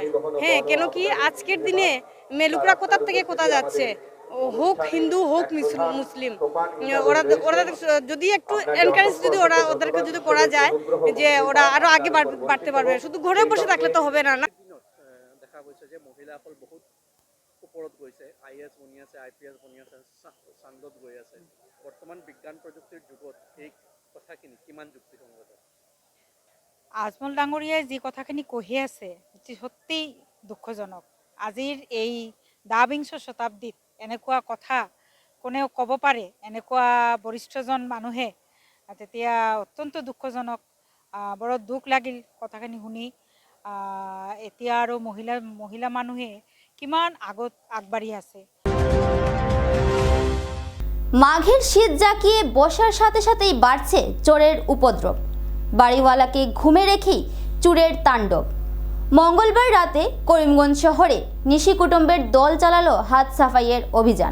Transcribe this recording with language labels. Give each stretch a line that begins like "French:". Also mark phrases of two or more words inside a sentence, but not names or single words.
Bangla: হ্যাঁ, কেন কি আজকের দিনে মেলুকরা কোথা থেকে কোথা যাচ্ছে, হোক হিন্দু হোক মুসলিম, ওরা যদি একটু এনকারেজ যদি ওদেরকে যদি করা যায় যে ওরা আরো আগে বাড়তে পারবে, শুধু ঘরে বসে থাকলে তো হবে না।
Assamese: দেখা গৈছে যে মহিলাসকল বহুত ওপৰত গৈছে, আইএএস বনি আছে, আইপিএস বনি আছে, চান্দত গৈ আছে। বৰ্তমান বিজ্ঞান প্ৰযুক্তিৰ যুগত এই কথাখিনি কিমান যুক্তিসংগত? আজমল ডাঙৰীয়াই যি কথাখিনি কহি আছে সত্যি দুঃখজনক। আজিৰ এই ২২ শতাব্দীত এনেকুৱা কথা কোনেও ক'ব পাৰে এনেকুৱা বৰিষ্ঠজন মানুহে, তেতিয়া অত্যন্ত দুখজনক। বৰ দুখ লাগিল কথাখিনি শুনি। এতিয়া আৰু মহিলা মানুহে কিমান আগত আগবাঢ়ি আছে।
Bangla: মাঘের শীত জাঁকিয়ে বসার সাথে সাথেই বাড়ছে চোরের উপদ্রব। বাড়িওয়ালাকে ঘুমে রেখেই চোরের তাণ্ডব। মঙ্গলবার রাতে করিমগঞ্জ শহরে নিশি কুটুম্বের দল চালালো হাত সাফাইয়ের অভিযান।